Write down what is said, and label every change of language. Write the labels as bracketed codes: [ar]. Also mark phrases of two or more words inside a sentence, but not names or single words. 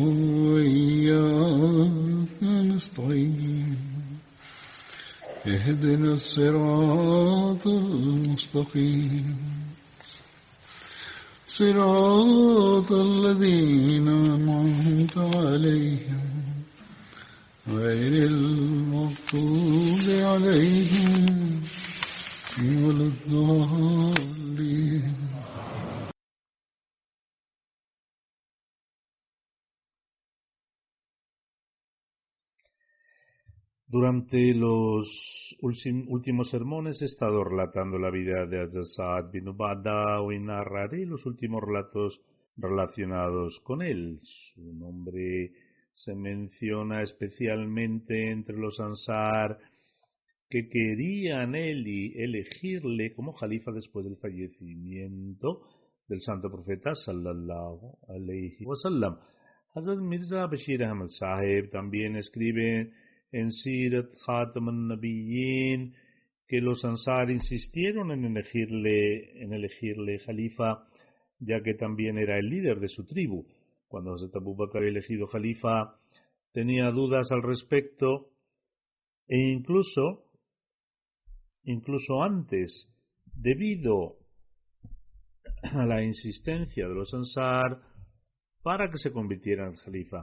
[ar] وإياك نستعين اهدنا الصراط المستقيم صراط الذين أنعمت عليهم غير المغضوب عليهم ولا الضالين. [es] Durante los últimos sermones he estado relatando la vida de Hazrat Sa'ad bin Ubadah. Hoy narraré los últimos relatos relacionados con él. Su nombre se menciona especialmente entre los Ansar que querían elegirle como califa después del fallecimiento del santo profeta [ar] صلى الله عليه وسلم. [es] Hazrat Mirza Bashir Ahmad Sahib también escribe en Sirat Khatam al-Nabiyyin que los Ansar insistieron en elegirle califa, ya que también era el líder de su tribu. Cuando Hazrat Abu Bakr había elegido califa, tenía dudas al respecto, e incluso antes, debido a la insistencia de los Ansar para que se convirtiera en califa.